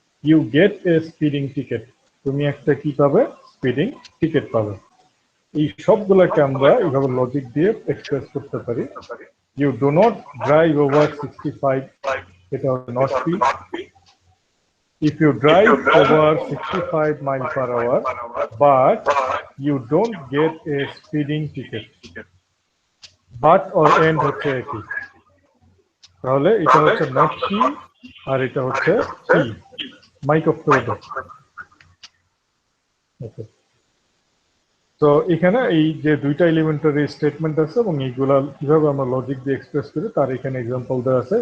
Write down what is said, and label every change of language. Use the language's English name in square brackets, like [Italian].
[English] you get a speeding ticket, [Bangla] তুমি একটা কি পাবে? স্পিডিং টিকেট পাবে। এই সবগুলোকে আমরা এইভাবে লজিক দিয়ে এক্সপ্রেস করতে পারি। [English] you do not drive over 65, [Bangla] এটা হচ্ছে [English] Not P. If you drive over 65 miles per hour, but you don't get a speeding ticket. [Bangla] But or and হচ্ছে একই, তাহলে এটা হচ্ছে not he আর এটা হচ্ছে he। মাইক অফ করে দাও। ওকে, তো এখানে এই যে দুইটা এলিমেন্টারি স্টেটমেন্ট আছে এবং এইগুলা কিভাবে আমরা লজিক দিয়ে এক্সপ্রেস করি তার এখানে এক্সাম্পল দেওয়া আছে।